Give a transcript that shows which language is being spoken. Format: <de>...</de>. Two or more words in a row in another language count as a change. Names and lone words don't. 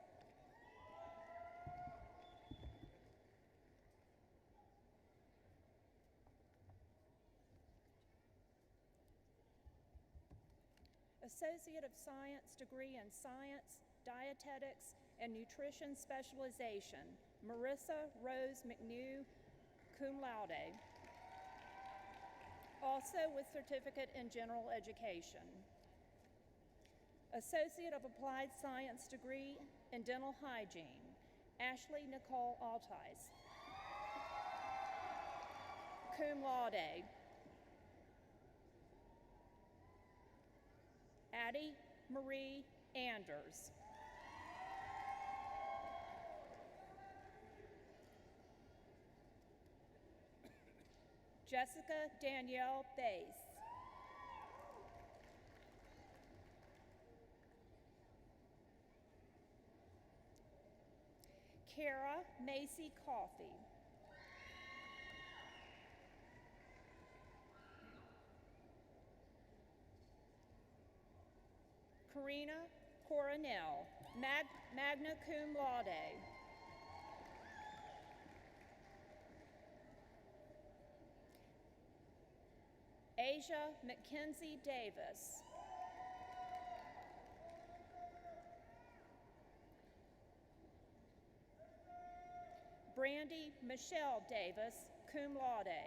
<en>Associate of Science degree in Science, Dietetics, and Nutrition Specialization, Marissa Rose McNew,</en> <la>cum laude.</la> <en>Also with certificate in General Education. Associate of Applied Science degree in Dental Hygiene, Ashley Nicole Altice,</en> <la>cum laude.</la> <en>Addie Marie Anders. Jessica Danielle Bass. Kara Macy Coffey. Karina Coronel,</en> <la>magna cum laude.</la> <en>Asia Mackenzie Davis. Brandy Michelle Davis,</en> <la>cum laude.</la>